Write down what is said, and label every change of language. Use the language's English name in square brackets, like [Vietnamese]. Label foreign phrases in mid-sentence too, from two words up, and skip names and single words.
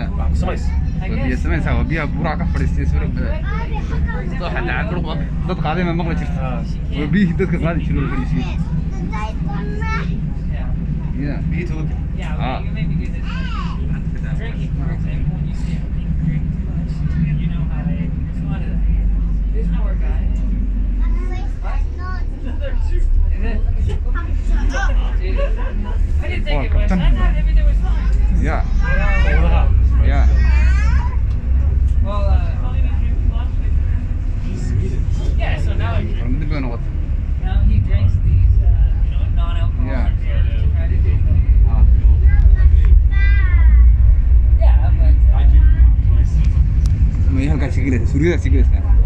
[Somali] samays waa biyo samaysa waa biyaha buuraha ka fadhiistay soo waxa dhacay dad qaaday ma maqla jirta waa biyihii dadka qaadi jiray la fadhiisiyey ya [English] Yeah, well, you maybe do this. Drinking, for example, when you see him drink too much, you know how they respond to that. This poor guy. What? Is it? I didn't think it was. I thought everything was fine. ya ya Well, yeah, so now he [Somali] dib bay noqotay [English] drinks these, non-alcoholic Yeah. beers to try to do yeah, but [Somali] ma halkaas gelaysa suuriyadaas gelaysa